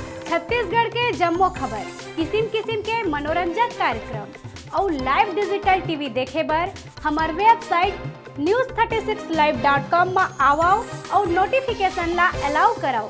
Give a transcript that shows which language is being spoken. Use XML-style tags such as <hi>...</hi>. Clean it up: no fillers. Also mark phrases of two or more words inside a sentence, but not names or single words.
<hne>छत्तीसगढ़ के जम्मो खबर, किसिम किसिम के मनोरंजक कार्यक्रम और लाइव डिजिटल टीवी देखे बर हमार वेबसाइट news36live.com में आवो और नोटिफिकेशन ला अलाउ कराओ।</hne>